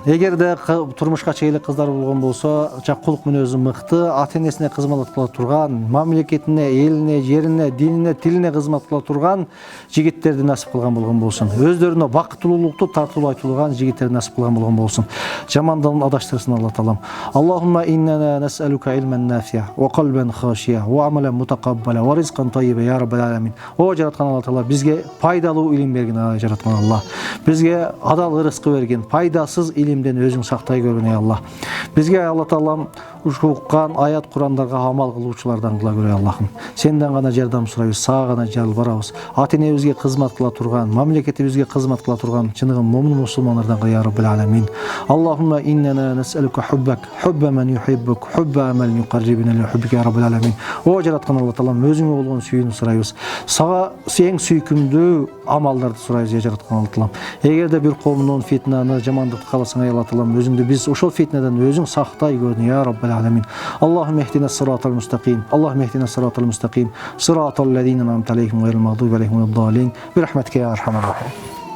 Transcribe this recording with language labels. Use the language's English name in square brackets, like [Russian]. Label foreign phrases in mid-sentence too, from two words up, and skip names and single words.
[Kyrgyz] Эгерде турмушка чейли кыздар болгон болсо, кулук мүнөзү мыкты, ата-энесине кызмат кыла турган, мамлекетине, элине, жерине, динине, тилине кызмат кыла турган жигиттерди насип кылган болгон болсун. Өздөрүнө бактылуулукту тартуулай турган жигиттерди насип кылган болгон болсун. Жамандан адаштырсын Алла Таалам. [Arabic] اللهم إننا نسألك علما نافعا وقلبا خاشعا وعملا متقبلا ورزقا طيبا يا رب العالمين. [Kyrgyz] О жараткан Алла Таала, бизге пайдалуу илим берген жараткан Алла. Бизге адал рызкы берген, пайдасыз илимден өзүң сактай көргөн Алла. Бизге Алла Таалам уккан аят Курандарга амал кылуучулардан кыла көрө Аллахым. Сенден гана жардам сурайбыз, сага гана жалбарабыз. Ата-энебизге кызмат кыла турган, мамлекетибизге кызмат кыла турган чыныгы момун мусулмандардан кыл [Arabic] يا رب العالمين. اللهم إننا نسألك حبك، حب من يحبك، حب عمل يقربنا لحبك يا رب العالمين. [Kyrgyz] О жараткан Алла Таалам, өзүңө болгон сүйүүнү сурайбыз. Сага эң сүйкүмдүү амалдарды сурайбыз я жараткан Алла Таалам. Эгерде бир коомдун фитнаны, жамандыкты кааласаң Алла Таалам, өзүңдү биз ошол фитнеден өзүң сактай көргүн [Arabic] يا رب العالمين. اللهم اهدنا الصراط المستقيم. اللهم اهدنا الصراط المستقيم. صراط الذين أنعمت عليهم غير المغضوب عليهم ولا الضالين. برحمتك يا أرحم الراحمين.